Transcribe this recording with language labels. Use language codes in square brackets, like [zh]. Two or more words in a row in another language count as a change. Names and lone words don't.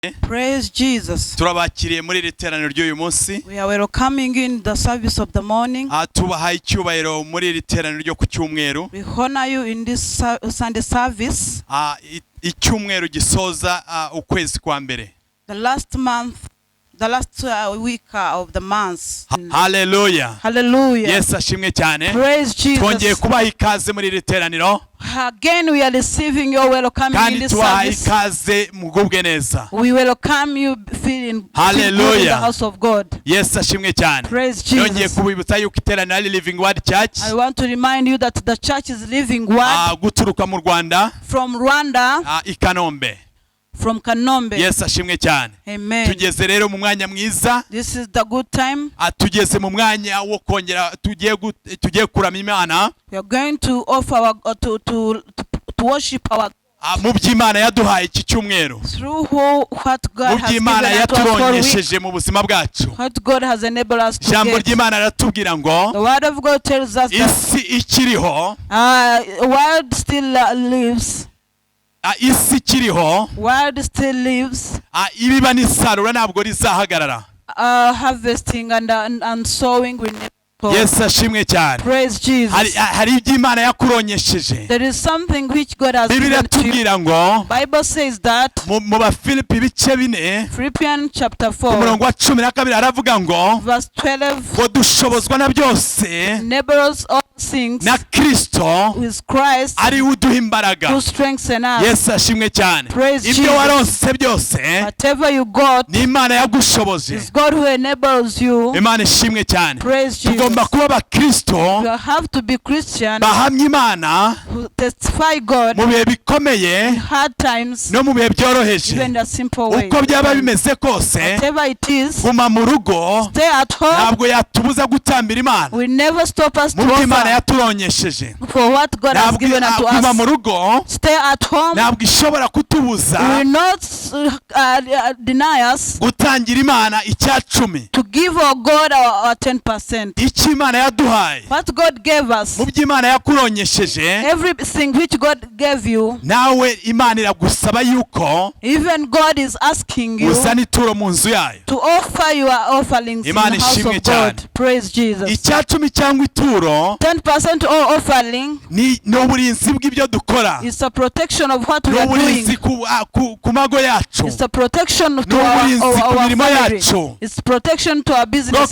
[en] Praise Jesus. [rw] Turabakiriye muri iri teraniro ry'uyu munsi. [en] We are welcoming you in the service of the morning. [rw] Tubahaye icyubahiro muri iri teraniro ryo ku cyumweru. [en] We honor you in this Sunday service. [rw] Icyumweru gisoza ukwezi kwa mbere. [en] The last week of the month. Hallelujah. Hallelujah. Yes, [rw] ashimwe cyane. [en] Praise Jesus. [rw] Twongeye kubaha ikaze muri iri teraniro. [en] Again we are receiving your welcome in this service. [rw] Ikaze mugubwe neza. [en] We welcome you feeling good in the house of God. Yes, [rw] ashimwe cyane. [en] Praise Jesus. [rw] Yongeye kubibutsa yuko iteraniro ari Living Word Church. [en] I want to remind you that the church is Living Word. [rw] Guturuka mu Rwanda. [en] From Rwanda. [rw] I Kanombe. [en] From Kanombe. [rw] Yes, ashimwe cyane. Amen. Tugeze rero mu mwanya mwiza. [en] This is the good time. [rw] Tugeze mu mwanya wo kongera tugiye kuramya Imana. [en] We are going to offer to worship our [rw] mu by'Imana yaduhaye iki cyumweru. [en] Through what God has given [rw] yaturongesheje mu buzima bwacu. [en] What God has enabled us to get. [rw] Jambo ry'Imana ratubwira ngo [en] the word of God tells us [rw] isi ikiriho. [en] World still lives. [rw] Isi ikiriho. [en] World still lives. [rw] Ibiba n'isarura ntabwo rizahagarara. [en] Harvesting and sowing will never. Yes, [rw] ashimwe cyane. [en] Praise Jesus. [rw] Hari iby'Imana yakuronyesheje. [en] There is something which God has given to you. Bible says that [rw] mu Bafilipi bice 4 [en] Philippians chapter 4 [rw] umurongo wa 12 aravuga ngo [en] verse 12 [rw] ngo dushobozwa na byose [en] enables all things [rw] na Kristo [en] with Christ [rw] ari uduha imbaraga. [en] who strengthens us. Yes, [rw] ashimwe cyane. Ibyo waronse byose [en] whatever you got [rw] ni Imana yagushoboje. [en] It's God who enables you. [rw] Imana ishimwe cyane. [en] Praise Jesus. [rw] Kuba abakristo [en] you have to be Christian [rw] bahamya Imana [en] who testify God [rw] mu bihe bikomeye [en] hard times [rw] no mu bihe byoroheje. [en] Even the simple way. [rw] Uko byaba bimeze kose [en] whatever it is [rw] guma mu rugo [en] stay at home [rw] ntabwo yatubuza gutambira Imana. [en] We never stop us to [rw] offer Imana yaturonyesheje [en] for what God has given unto us. [rw] Guma mu rugo [en] stay at home [rw] ntabwo ishobora kutubuza [en] will not deny us [rw] gutangira Imana icyacumi [en] to give our God our 10%. [rw] Imana yaduhaye. [en] What God gave us. [rw] Mu by'Imana yakuronyesheje. [en] Everything which God gave you. [rw] Nawe Imana iragusaba yuko. [en] Even God is asking you. [rw] Uzana ituro mu nzu yayo. [en] To offer your offerings in the house of God. Praise Jesus. [rw] Icyacumi cyangwa ituro. [en] 10% all offering. [rw] Ni uburinzi bw'ibyo dukora. [en] It's a protection of what we are doing. [rw] Uburinzi ku mago yacu. [en] It's a protection to our family. It's protection to our businesses.